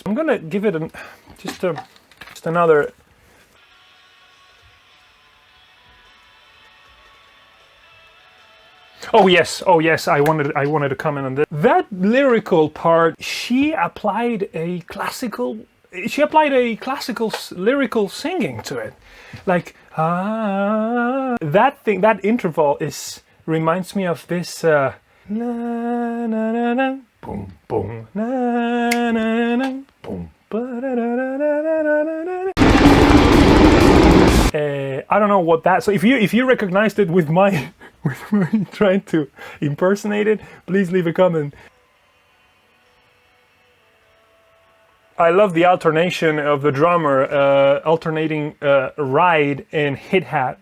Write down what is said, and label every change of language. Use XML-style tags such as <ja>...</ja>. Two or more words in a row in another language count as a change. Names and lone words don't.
<en>I'm gonna give it just another. Oh yes, I wanted to comment on this. That lyrical part, she applied a classical lyrical singing to it. Like, that interval reminds me of this na na na na boom boom na na na boom ba da da da da da. I don't know what that. So if you recognized it with my trying to impersonate it, please leave a comment. I love the alternation of the drummer alternating ride and hit hat.</en>